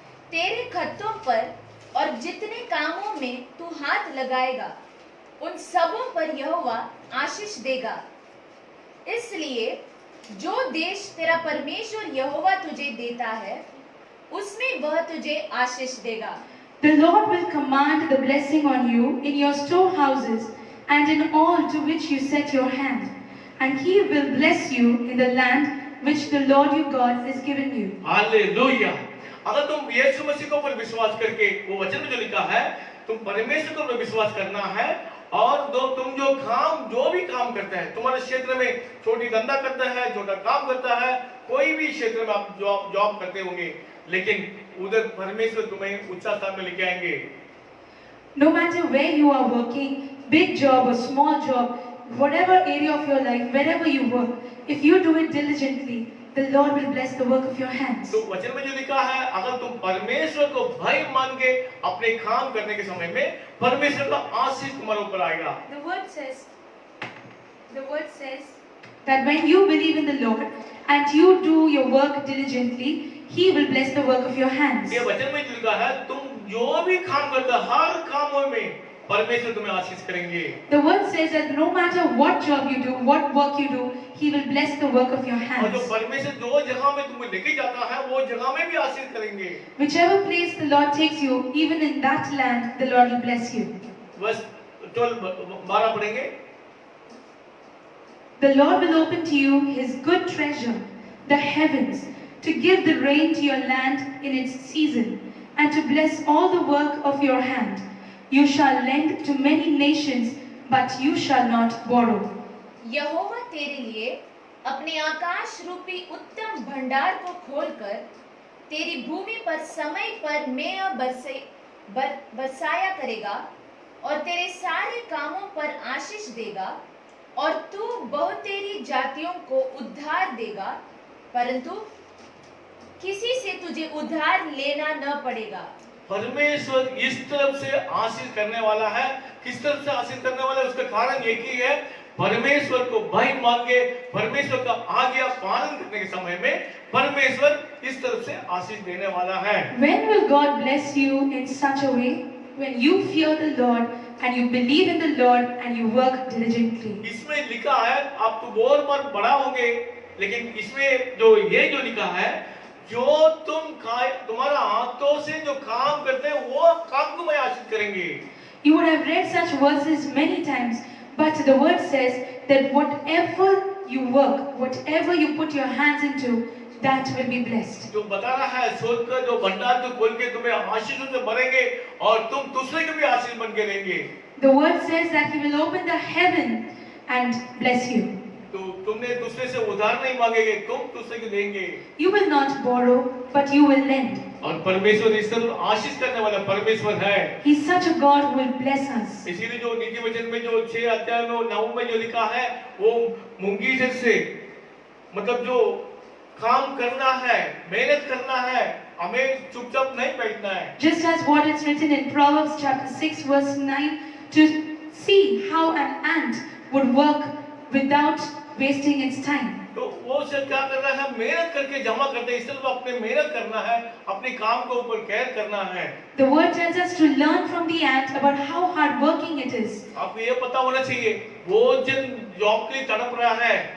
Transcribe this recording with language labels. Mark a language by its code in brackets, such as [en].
[hi] तेरे खत्तों पर और जितने कामों में तू हाथ लगाएगा, उन सबों पर यहोवा आशीष देगा। इसलिए जो देश तेरा परमेश्वर यहोवा तुझे देता है, उसमें वह तुझे आशीष देगा। [en] the Lord will command the blessing on you in your storehouses and in all to which you set your hand, and He will bless you in the land which the Lord your God is giving you. [hi] Hallelujah. अगर तुम यीशु मसीह के ऊपर विश्वास करके, वो वचन में जो लिखा है, तुम परमेश्वर के ऊपर विश्वास करना है, और तुम जो भी काम करते हैं, तुम्हारे क्षेत्र में छोटी धंधा करता है, छोटा काम करता है, कोई भी क्षेत्र में आप जॉब करते होंगे, लेकिन उधर परमेश्वर तुम्हें उच्च स्थान में लेके आएंगे। [en] No matter where you are working, big job or small job, whatever area of your life, wherever you work, if you do it diligently, the Lord will bless the work of your hands. [hi] तो वचन में जो लिखा है, अगर तुम परमेश्वर को भय मान के अपने काम करने के समय में, परमेश्वर का आशीष तुम्हारे ऊपर आएगा। [en] The word says that when you believe in the Lord and you do your work diligently, He will bless the work of your hands. [hi] ये वचन में जो लिखा है, तुम जो भी काम करते हो, हर कामों में परमेश्वर तुम्हें आशीष करेंगे। [en] The word says that no matter what job you do, what work you do, He will bless the work of your [hi] और जो [en] hands. [hi] परमेश्वर जो जगह में तुम्हें लेके जाता है वो जगह में भी आशीष करेंगे। [en] Whichever place the Lord takes you, even in that land, the Lord will bless you. [hi] बस 12 पढ़ेंगे। [en] The Lord will open to you His good treasure, the heavens, to give the rain to your land in its season, and to bless all the work of your hand. You shall lend to many nations, but you shall not borrow. [hi] यहोवा तेरे लिए अपने आकाश रूपी उत्तम भंडार को खोलकर तेरी भूमि पर समय पर मेंह बरसाया करेगा और तेरे सारे कामों पर आशीष देगा और तू बहुतेरी जातियों को उद्धार देगा, परंतु किसी से तुझे उद्धार लेना न पड़ेगा। परमेश्वर इस तरफ से आशीष करने वाला है। किस तरफ से आशीष करने वाला है? उसका कारण एक ही है, परमेश्वर को भय मांगे, परमेश्वर का आज्ञा पालन करने के समय में परमेश्वर इस तरफ से आशीष देने वाला है। [en] When will God bless you in such a way? When you fear the Lord and you believe in the Lord and you work diligently. [hi] इसमें लिखा है आप तो बहुत बार बड़ा होंगे, लेकिन इसमें जो लिखा है, जो तुम्हारा हाथों से जो काम करते हैं वो काम को मैं आशीष करेंगे। [en] You would have read such verses many times, but the word says that whatever you work, whatever you put your hands into, that will be blessed. [hi] जो बता रहा है सोचकर जो भंडार को खोल के तुम्हें आशीषों से भरेंगे और तुम दूसरे के भी आशीष बन के रहेंगे। [en] The word says that He will open the heaven and bless you. [hi] तो तुमने दूसरे से उधार नहीं मांगेगे, तुम दूसरे को देंगे। [en] You will not borrow, but you will lend. [hi] और परमेश्वर इस तरह आशीष करने वाला परमेश्वर है। [en] He's such a God who will bless us. [hi] इसीलिए जो नीति वचन में जो 6 अध्याय में 9 में जो लिखा है वो मूंगी जैसे मतलब जो काम करना है, मेहनत करना है, हमें चुपचाप नहीं बैठना है। [en] Just as what is written in Proverbs chapter 6 verse 9, to see how an ant would work without wasting its time. [hi] तो वो से क्या करना है? मेहनत करके जमा करते हैं। इस तरह अपने मेहनत करना है, अपने काम को ऊपर केयर करना है। [en] The word tells us to learn from the ant about how hard working it is. [hi] आपको ये पता होना चाहिए, वो जन जॉब के लिए तड़प रहा है।